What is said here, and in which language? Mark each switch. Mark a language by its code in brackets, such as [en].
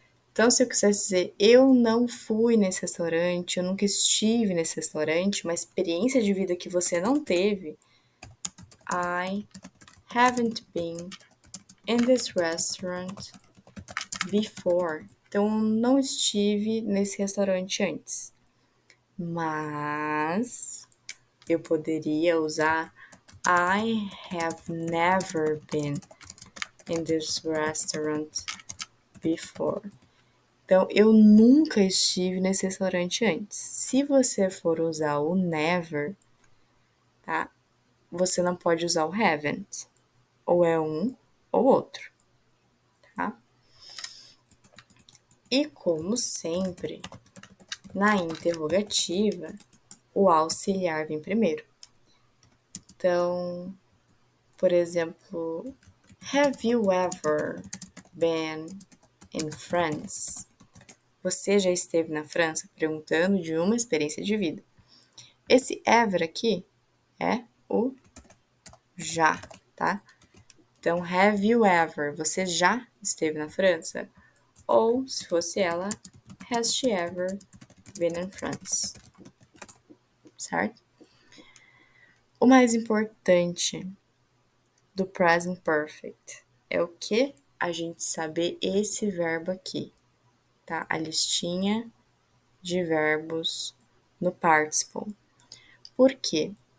[pt] Então, se eu quisesse dizer eu não fui nesse restaurante, eu nunca estive nesse restaurante, uma experiência de vida que você não teve, [en] I haven't been in this restaurant before. [pt] Então, não estive nesse restaurante antes. Mas eu poderia usar [en] I have never been in this restaurant before. [pt] Então, eu nunca estive nesse restaurante antes. Se você for usar o never, tá? Você não pode usar o haven't. Ou é um ou outro, tá? E como sempre, na interrogativa, o auxiliar vem primeiro. Então, por exemplo, [en] have you ever been in France? [pt] Você já esteve na França? Perguntando de uma experiência de vida. Esse ever aqui é o já, tá? Então, [en] have you ever? [pt] Você já esteve na França? Ou, se fosse ela, [en] has she ever been in France? [pt] Certo? O mais importante do present perfect é o que? A gente saber esse verbo aqui, tá? A listinha de verbos no participle. Por quê?